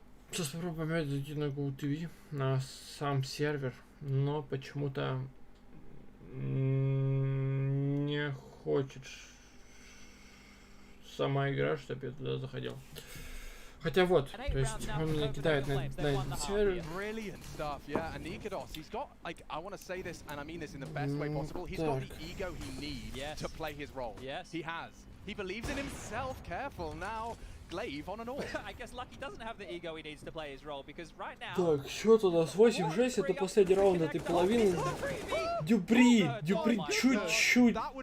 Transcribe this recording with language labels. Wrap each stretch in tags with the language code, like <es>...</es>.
<ru>Сейчас попробуем опять зайти на GoTV, на сам сервер, но почему-то не хочет сама игра, чтобы я туда заходил. Хотя вот, то есть он меня кидает на этот сервер.</ru> <en>Brilliant stuff, yeah. And Nikodos, he's got, like, I want to say this, and I mean this in the best way possible. He's got the ego he needs to play his role. Yes. He has. He believes in himself. Careful now. Glaive on an all. I guess Lucky doesn't have the ego he needs to play his role because right now.</en> <ru>Так, счет у нас 8-6, это последний раунд этой половины. Дюпри чуть-чуть.</ru>